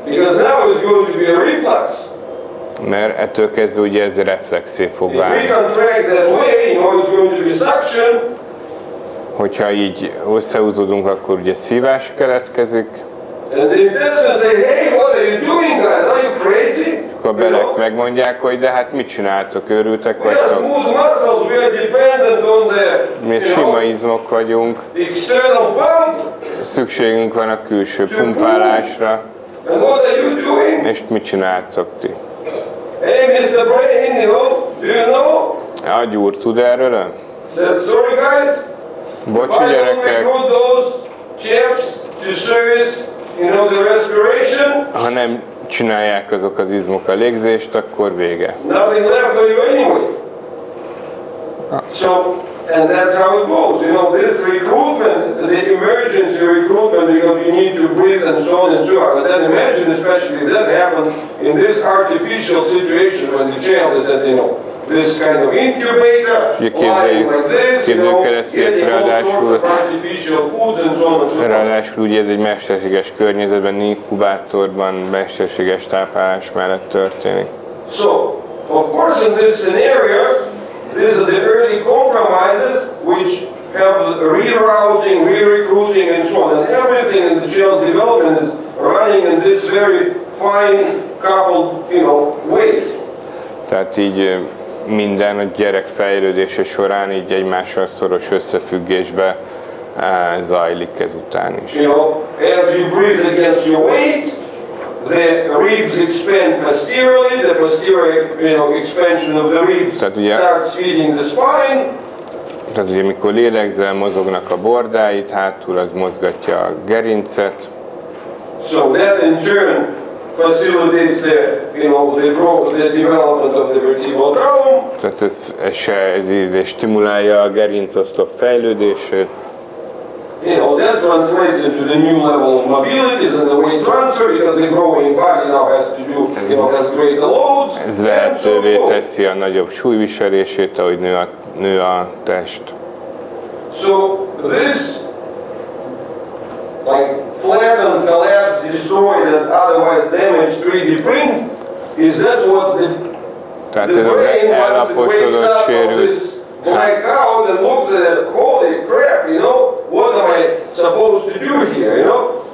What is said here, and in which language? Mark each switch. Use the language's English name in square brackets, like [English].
[English] Because now it's going to be a reflux. [Hungarian] Mert ettől kezdve ugye ez reflexé fog [English] If we [Hungarian] válni. [English] contract that way, it's going to be suction. [Hungarian] Hogyha így összehúzódunk, akkor ugye szívás keletkezik. [English] And the intestines say, hey, what are you doing, guys? Are you crazy? [Hungarian] Akkor a belek megmondják, hogy de hát mit csináltok, őrültek [English] We are [Hungarian] vagytok. [English] smooth muscles. We are dependent on [Hungarian] Mi sima izmok vagyunk, [English] the external pump. [Hungarian] szükségünk van a külső pumpálásra, [English] And what are you doing? [Hungarian] és mit csináltok ti? [English] Hey, Mr. Brain, do you know? [Hungarian] Agy úr, tud erről? [English] Said, sorry, guys. [Hungarian] Bocsi [English] Why don't we [Hungarian] gyerekek, [English] put those chaps to service, the respiration? [Hungarian] ha nem csinálják azok az izmok a légzést, akkor vége. [English] Nothing left for you anyway. So, and that's how it goes. This recruitment, the emergency recruitment, because you need to breathe and so on and so on. But then imagine, especially if that happens in this artificial situation when the child is at, this kind of incubator, lying like this, getting all sorts of artificial foods and so on and so on. [Hungarian] Ráadásul ugye ez egy mesterséges környezetben, inkubátorban, mesterséges táplálás mellett történik. [English] So, of course, in this scenario, these are the early compromises which have rerouting, re-recruiting, and so on. And everything in the child's development is running in this very fine coupled, ways. [Hungarian] Tehát így minden a gyerek fejlődése során így egymással szoros összefüggésbe zajlik ezután is. [English] As you breathe against your weight, the ribs expand posteriorly, the posterior expansion of the ribs starts feeding the spine. [Hungarian] Tehát ugye mikor lélegzel, mozognak a bordáid, hátul az mozgatja a gerincet. [English] So that in turn facilitates the development of the vertebral column. [Hungarian] Tehát ez stimulálja a gerincoszlop fejlődését. [English] You know, that translates into the new level of mobilities and the weight transfer because the growing body now has to do, you know, has greater loads. [Hungarian] Ez lehetővé teszi a nagyobb súlyviselését, ahogy nő a test. [English] So this, like, flattened, collapsed, destroyed, and otherwise damaged 3D print, is that what's the [Hungarian] Tehát [English] brain [Hungarian] ez az [English] once it wakes [Hungarian] elaposodott, [English] up of [Hungarian] sérült, [English] this blackout and looks at it, holy crap, you know, what am I supposed to do here, you know?